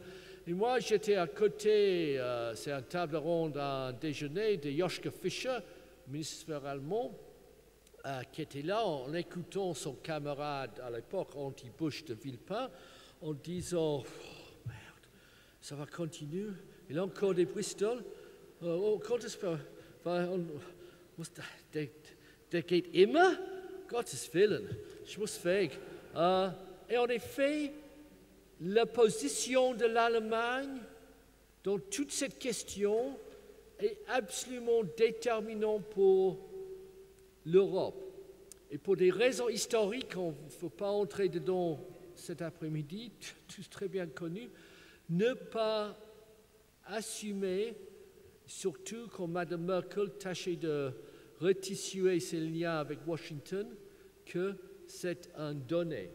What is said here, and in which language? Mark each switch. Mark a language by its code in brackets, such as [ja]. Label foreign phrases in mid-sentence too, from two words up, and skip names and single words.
[fr] Et moi, j'étais à côté, c'est un table ronde, un déjeuner de Joschka Fischer, ministre allemand, qui était là en écoutant son camarade à l'époque anti-Bush de Villepin, en disant ça va continuer. Il y a encore des Bristol. Quand est-ce que... [de] Der geht immer? Gottes Willen. Ich muss weg. [fr] Et en effet, la position de l'Allemagne dans toute cette question est absolument déterminante pour l'Europe. Et pour des raisons historiques, il ne faut pas entrer dedans cet après-midi, tous très bien connus, ne pas assumer, surtout quand Mme Merkel tâchait de retissuer ses liens avec Washington, que c'est un donné.